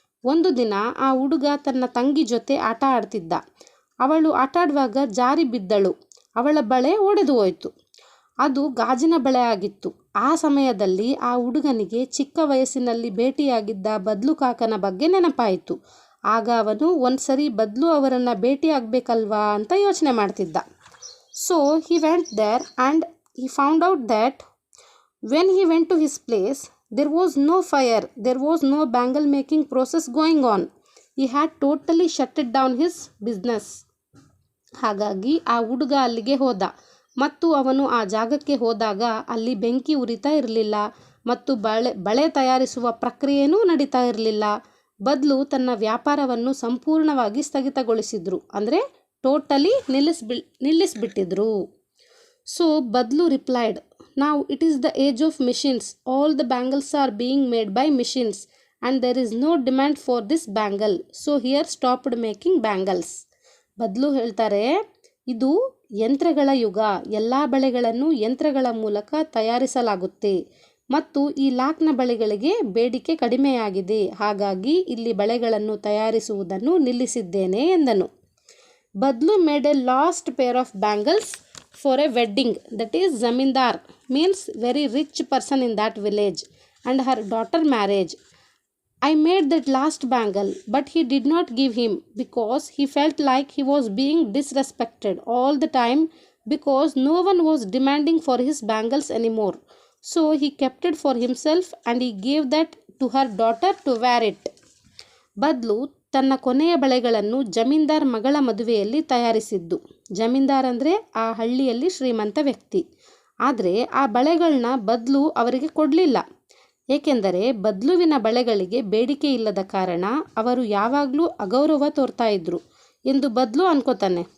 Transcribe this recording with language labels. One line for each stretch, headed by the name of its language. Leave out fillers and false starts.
Kannada: ಒಂದು ದಿನ ಆ ಹುಡುಗ ತನ್ನ ತಂಗಿ ಜೊತೆ ಆಟ ಆಡ್ತಿದ್ದ. ಅವಳು ಆಟಾಡುವಾಗ ಜಾರಿ ಬಿದ್ದಳು. ಅವಳ ಬಳೆ ಒಡೆದು ಹೋಯಿತು. ಅದು ಗಾಜಿನ ಬಳೆ ಆಗಿತ್ತು. ಆ ಸಮಯದಲ್ಲಿ ಆ ಹುಡುಗನಿಗೆ ಚಿಕ್ಕ ವಯಸ್ಸಿನಲ್ಲಿ ಭೇಟಿಯಾಗಿದ್ದ ಬದ್ಲು ಕಾಕನ ಬಗ್ಗೆ ನೆನಪಾಯಿತು. ಆಗ ಅವನು ಒಂದು ಸರಿ ಬದಲು ಅವರನ್ನು ಭೇಟಿ ಆಗಬೇಕಲ್ವಾ ಅಂತ ಯೋಚನೆ ಮಾಡ್ತಿದ್ದ.
English: So he went there and he found out that when he went to his place there was no fire, there was no bangle making process going on. He had totally shut it down his business.
Kannada: ಹಾಗಾಗಿ ಆ ಹುಡುಗ ಅಲ್ಲಿಗೆ ಹೋದ ಮತ್ತು ಅವನು ಆ ಜಾಗಕ್ಕೆ ಹೋದಾಗ ಅಲ್ಲಿ ಬೆಂಕಿ ಉರಿತಾ ಇರಲಿಲ್ಲ ಮತ್ತು ಬಳೆ ತಯಾರಿಸುವ ಪ್ರಕ್ರಿಯೆಯೂ ನಡೀತಾ ಇರಲಿಲ್ಲ. ಬದಲು ತನ್ನ ವ್ಯಾಪಾರವನ್ನು ಸಂಪೂರ್ಣವಾಗಿ ಸ್ಥಗಿತಗೊಳಿಸಿದ್ರು, ಅಂದರೆ ಟೋಟಲಿ ನಿಲ್ಲಿಸ್ಬಿಟ್ಟಿದ್ರು.
English: So Badalu replied, now it is the age of machines, all the bangles are being made by machines and there is no demand for this bangle, so here stopped making bangles.
Kannada: ಬದಲು ಹೇಳ್ತಾರೆ, ಇದು ಯಂತ್ರಗಳ ಯುಗ, ಎಲ್ಲ ಬಳೆಗಳನ್ನು ಯಂತ್ರಗಳ ಮೂಲಕ ತಯಾರಿಸಲಾಗುತ್ತೆ ಮತ್ತು ಈ ಲಾಕ್ನ ಬಳೆಗಳಿಗೆ ಬೇಡಿಕೆ ಕಡಿಮೆಯಾಗಿದೆ, ಹಾಗಾಗಿ ಇಲ್ಲಿ ಬಳೆಗಳನ್ನು ತಯಾರಿಸುವುದನ್ನು ನಿಲ್ಲಿಸಿದ್ದೇನೆ ಎಂದನು.
English: Badalu made a last pair of bangles for a wedding, that is zamindar means very rich person in that village, and her daughter marriage. I made that last bangle, but he did not give him because he felt like he was being disrespected all the time because no one was demanding for his bangles anymore. So he kept it for himself and he gave that to her daughter to wear it.
Kannada: ಬದಲು ತನ್ನ ಕೊನೆಯ ಬಳೆಗಳನ್ನು ಜಮೀನ್ದಾರ್ ಮಗಳ ಮದುವೆಯಲ್ಲಿ ತಯಾರಿಸಿದ್ದು. ಜಮೀನ್ದಾರ್ ಅಂದರೆ ಆ ಹಳ್ಳಿಯಲ್ಲಿ ಶ್ರೀಮಂತ ವ್ಯಕ್ತಿ. ಆದರೆ ಆ ಬಳೆಗಳನ್ನ ಬದಲು ಅವರಿಗೆ ಕೊಡಲಿಲ್ಲ, ಏಕೆಂದರೆ ಬದಲುವಿನ ಬಳೆಗಳಿಗೆ ಬೇಡಿಕೆ ಇಲ್ಲದ ಕಾರಣ ಅವರು ಯಾವಾಗಲೂ ಅಗೌರವ ತೋರ್ತಾ ಇದ್ರು ಎಂದು ಬದಲು ಅನ್ಕೋತಾನೆ.